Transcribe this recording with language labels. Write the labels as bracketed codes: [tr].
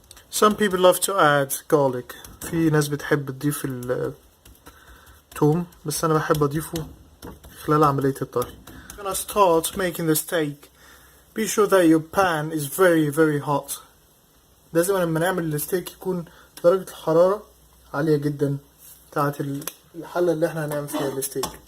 [en] Some people love to add garlic. [ar] في ناس بتحب تضيف الثوم بس أنا بحب أضيفه خلال عملية الطهي. [en] We're gonna start making the steak. Be sure that your pan is very hot. [ar] لازم لما نعمل الستيك يكون درجة الحرارة عالية جدا بتاعت الحلة اللي احنا هنعمل فيها الستيك.